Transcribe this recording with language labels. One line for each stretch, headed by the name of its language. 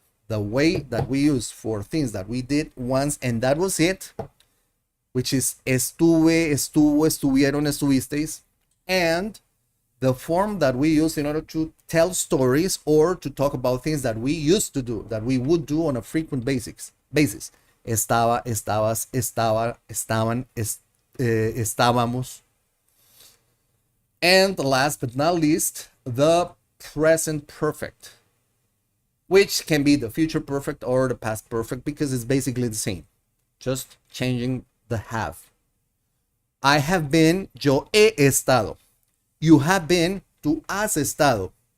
English: The way that we use for things that we did once and that was it, which is estuve, estuvo, estuvieron, estuvisteis, and the form that we use in order to tell stories or to talk about things that we used to do, that we would do on a frequent basis.
Spanish: Estaba, estabas, estaba, estaban, estábamos.
English: And last but not least, the present perfect, which can be the future perfect or the past perfect, because it's basically the same, just changing the have. I have been,
Spanish: yo he estado.
English: You have been,
Spanish: tú has estado.